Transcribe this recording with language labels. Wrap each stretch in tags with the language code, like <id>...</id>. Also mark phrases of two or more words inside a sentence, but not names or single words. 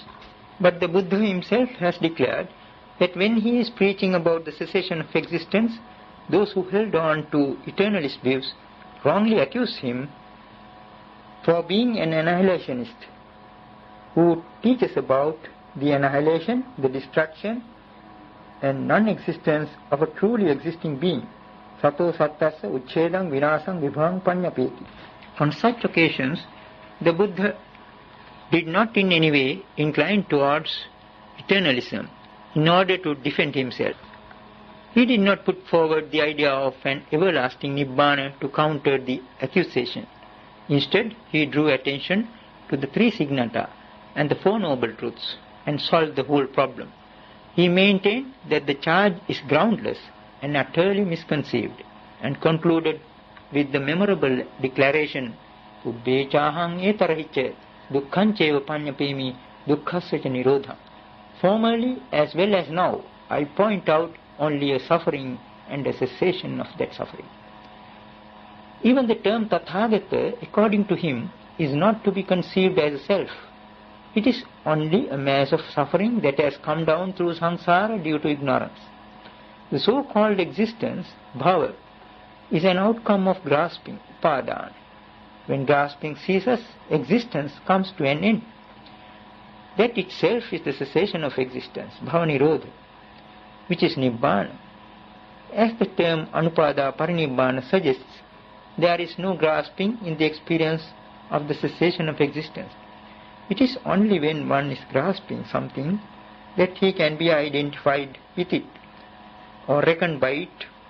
<en>But the Buddha himself has declared that when he is preaching about the cessation of existence, those who held on to eternalist views wrongly accuse him for being an annihilationist who teaches about the annihilation, the destruction and non-existence of a truly existing being.</en> <pi>Sato sattassa uchedam vinasam vibhang panyapeti.</pi> <en>On such occasions, the Buddha did not in any way incline towards eternalism in order to defend himself. He did not put forward the idea of an everlasting Nibbana to counter the accusation. Instead, he drew attention to the three signata and the Four Noble Truths and solved the whole problem. He maintained that the charge is groundless and utterly misconceived, and concluded with the memorable declaration,</en> <pi>Ubbechahang etarahicha dukkhancheva panyapemi dukkhasya cha nirodha.</pi> <en>Formerly as well as now, I point out only a suffering and a cessation of that suffering. Even the term Tathagata, according to him, is not to be conceived as a self. It is only a mass of suffering that has come down through samsara due to ignorance. The so-called existence, bhava, is an outcome of grasping, upadana. When grasping ceases, existence comes to an end. That itself is the cessation of existence,</en> <pi>bhava nirodha,</pi> <en>which is Nibbana. As the term</en> <pi>anupada parinibbana</pi> <en>suggests, there is no grasping in the experience of the cessation of existence. It is only when one is grasping something that he can be identified with it or reckoned by it.</en>